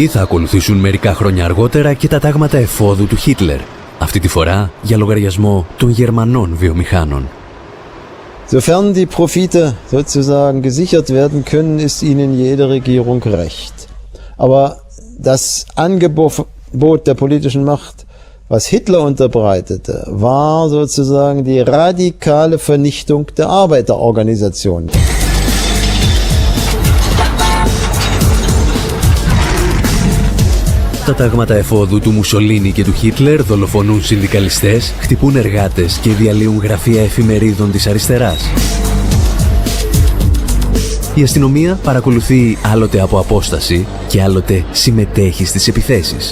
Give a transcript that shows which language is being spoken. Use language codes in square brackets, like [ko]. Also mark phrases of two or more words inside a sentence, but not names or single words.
[el] θα ακολουθήσουν μερικά χρόνια αργότερα και τα τάγματα εφόδου του Χίτλερ. Αυτή τη φορά για λογαριασμό των Γερμανών βιομηχάνων. [de] Sofern die Profite sozusagen gesichert werden können, ist ihnen jede Regierung recht. Aber das Angebot der politischen Macht, was Hitler unterbreitete, war sozusagen die radikale Vernichtung der Arbeiterorganisationen. [el] Τα τάγματα εφόδου του Μουσολίνι και του Χίτλερ δολοφονούν συνδικαλιστές, χτυπούν εργάτες και διαλύουν γραφεία εφημερίδων της αριστεράς. Η αστυνομία παρακολουθεί άλλοτε από απόσταση και άλλοτε συμμετέχει στις επιθέσεις.